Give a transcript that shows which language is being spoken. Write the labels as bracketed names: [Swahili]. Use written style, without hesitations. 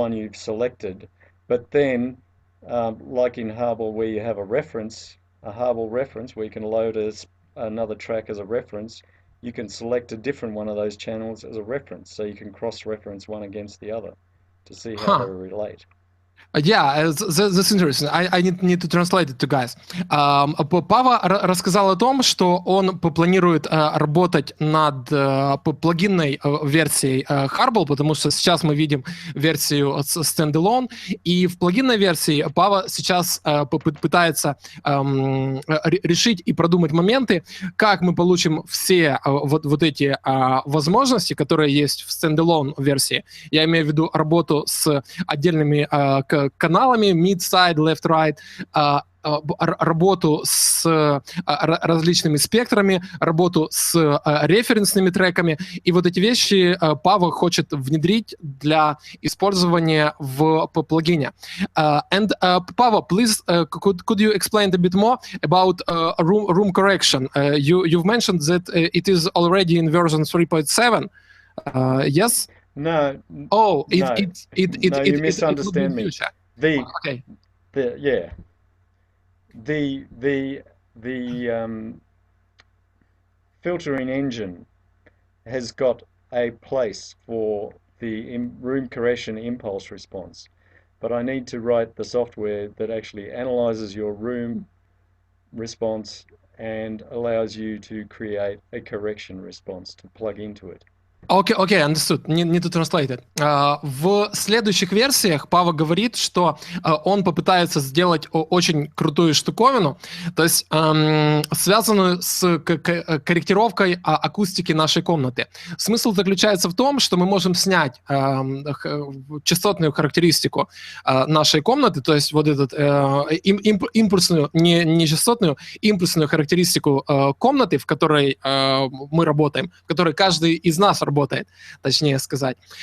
[English] That's the one you've selected. But then, like in Har-Bal, where you have a Har-Bal reference, where you can load another track as a reference, you can select a different one of those channels as a reference, so you can cross-reference one against the other to see how they relate. Yeah, that's interesting. I need to translate it to guys. [Russian] Paavo рассказал о том, что он планирует работать над плагинной версией Har-Bal, потому что сейчас мы видим версию standalone, и в плагинной версии Paavo сейчас пытается решить и продумать моменты, как мы получим все вот эти возможности, которые есть в standalone версии. Я имею в виду работу с отдельными каналами, mid, side, left, right, работу с различными спектрами, работу с референсными треками. И вот эти вещи Paavo хочет внедрить для использования в плагине. [English] And Paavo, please, could you explain a bit more about room correction? You've mentioned that it is already in version 3.7. Yes? No. Oh, you misunderstand me. The filtering engine has got a place for the room correction impulse response, but I need to write the software that actually analyzes your room response and allows you to create a correction response to plug into it. Окей, understood. Need to translate it. [Russian] В следующих версиях Paavo говорит, что он попытается сделать очень крутую штуковину, то есть связанную с корректировкой акустики нашей комнаты. Смысл заключается в том, что мы можем снять частотную характеристику нашей комнаты, то есть вот этот импульсную, не частотную, импульсную характеристику комнаты, в которой мы работаем, в которой каждый из нас работает, точнее сказать,